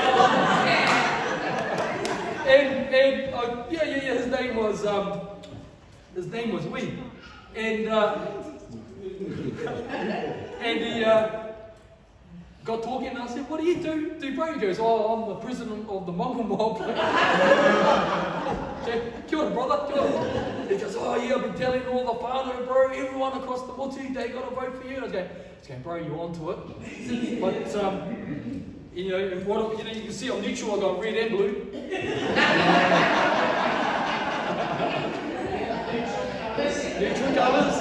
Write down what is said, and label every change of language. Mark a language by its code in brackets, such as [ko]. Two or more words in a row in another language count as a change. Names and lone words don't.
[en] his name was Wee. And he got talking, and I said, what do you do, bro? He goes, oh, I'm the president of the Mongol mob. [mi] Kia ora, brother, kia ora. [en] He goes, oh yeah, I've been telling all the whānau, bro, everyone across the motu, they got to vote for you. And I was going, bro, you're onto it. But, you know, you can see I'm neutral, I've got red and blue. Neutral colours.